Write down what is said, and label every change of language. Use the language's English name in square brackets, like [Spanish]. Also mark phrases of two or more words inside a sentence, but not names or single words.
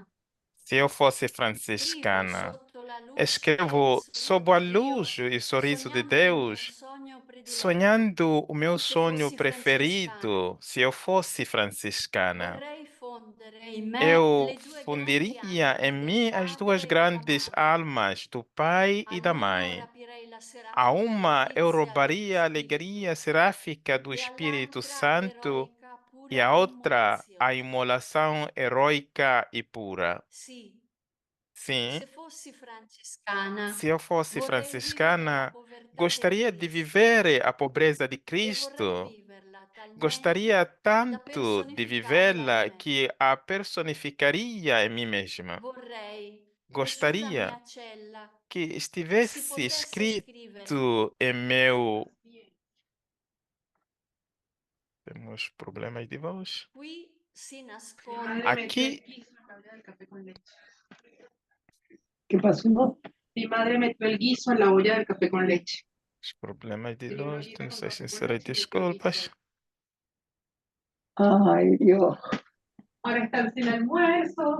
[Portuguese] Se eu fosse [Italian] scrivo [Portuguese] franciscana, [Italian] sotto la luce e il [Portuguese] escrevo sob a [Italian] sorriso di [Portuguese] luz [Italian] Dio, [Portuguese] e sorriso de [Italian] sognando il mio [Portuguese] Deus, [Italian] sogno prediletto. [Portuguese] sonhando o meu Se sonho [Italian] fossi francescana, [Portuguese] preferido, se eu fosse franciscana. [Italian] vorrei fondere in me [Portuguese] Eu [Italian] le due grandi [Portuguese] fundiria em [Italian] anime del [Portuguese] mim as duas [Italian] padre e della [Portuguese] grandes [Italian] madre. [Portuguese] almas, do pai [Italian] A [Portuguese] e da [Italian] uno [Portuguese] mãe. [Italian] rapirei la [Portuguese] A [Italian] serafica [Portuguese] uma eu [Italian] letizia dello [Portuguese] roubaria a [Italian] Spirito [Portuguese] alegria seráfica do [Italian] e [Portuguese] Espírito [Italian] all'altra [Portuguese] Santo [Italian] l'eroica [Portuguese] e [Italian] pura [Portuguese] a outra a [Italian] immolazione. [Portuguese] imolação heróica e pura. [Italian] Sì, [Portuguese] Sim, [Italian] se fossi francescana, [Portuguese] se eu fosse [Italian] vorrei vivere la [Portuguese] franciscana, [Italian] povertà del [Portuguese] gostaria de [Italian] Cristo [Portuguese] viver a pobreza de [Italian] e vorrei [Portuguese] Cristo. [Italian] viverla [Portuguese] Gostaria [Italian] talmente da [Portuguese] tanto de [Italian] personificarla in [Portuguese] vivê-la [Italian] me. [Portuguese] que a personificaria em mim mesma. [Italian] Vorrei [Portuguese] Gostaria [Italian] mia cella [Portuguese] que [Italian] si [Portuguese] estivesse [Italian] potesse scrivere. [Portuguese] escrito em meu. Temos problemas de voz. [Italian] Qui si [Spanish] Mi [Italian] nasconde. [Spanish] madre metió el [Portuguese] Aqui, [Spanish] guiso en la olla del café con leche. ¿Qué pasó? Mi madre metió el guiso en la olla del café con leche. [Portuguese] os problemas de [Spanish] Quería una [Portuguese] voz, [Spanish] ollita con [Portuguese] nossas [Spanish] café con [Portuguese] sinceras [Spanish] leche y metió el [Portuguese] desculpas. [Spanish] guiso. Ay, Dios. Ahora están sin almuerzo.